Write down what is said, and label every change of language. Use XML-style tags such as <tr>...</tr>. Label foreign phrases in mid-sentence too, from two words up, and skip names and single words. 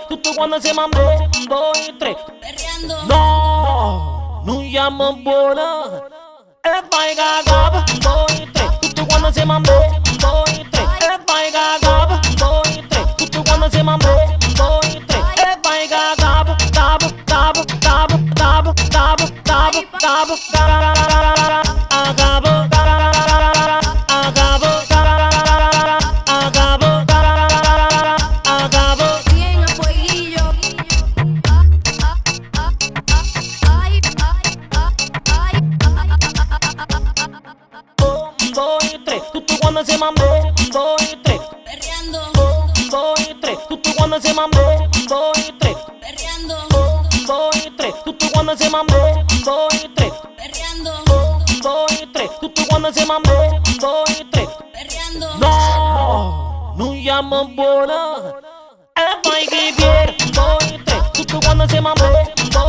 <es>Justo cuando se mambe, dos y tres. perreando. No llamo bola. Vai gagaba, dos y tres. Justo cuando se mambe, dos y tres. Vai gagaba, dos y tres. Justo cuando se mambe, dos y tres. Vai gagaba, gaba, gaba, gaba, gaba, gaba, gaba, gaba, agaba, agaba, agaba. Bien a fueguillo. Ay, Dos y tres. Justo cuando se mambe, dos y tres. perreando, Dos y tres. Justo cuando se mambe, dos y tres. perreando, Dos y tres. Justo cuando se mambe, dos y tres. perreando, Dos y tres. Justo cuando se mambe, dos y tres. perreando. No llamo bola.</es> <pt>Vai que vier,</pt> <es>dos y tres. Justo cuando se mambe,</es>